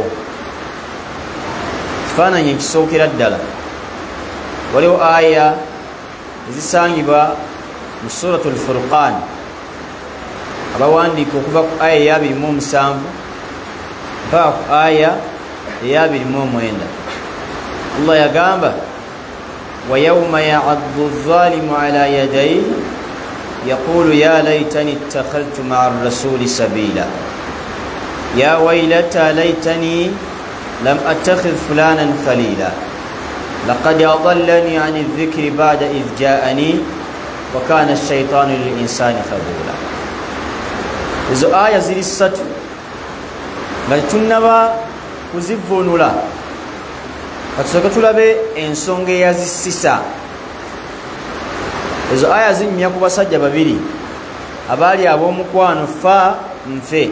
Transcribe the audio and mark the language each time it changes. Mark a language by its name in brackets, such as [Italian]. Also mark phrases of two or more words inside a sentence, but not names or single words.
[Ganda] Ekifaananyi ekisookera ddala waliwo aya ezisangibwa mu suratul Furqan abawandiika okuva ku aya eya 27 mpaka ku aya eya 29. [Arabic] Allah yagamba ويوم يعض الظالم على يديه يقول يا ليتني اتخذت مع الرسول سبيلا يا ويلتى ليتني لم أتخذ فلانا خليلا لقد أضلني عن الذكر بعد إذ جاءني وكان الشيطان للإنسان خذولا. [Ganda] Ezo aya ziri ssatu nga tunnaba kuzivvuunula katusooke tulabe ensonga eyazisisa. Ezo aya zinyumya ku basajja babiri abaali ab'omukwano fa nfe.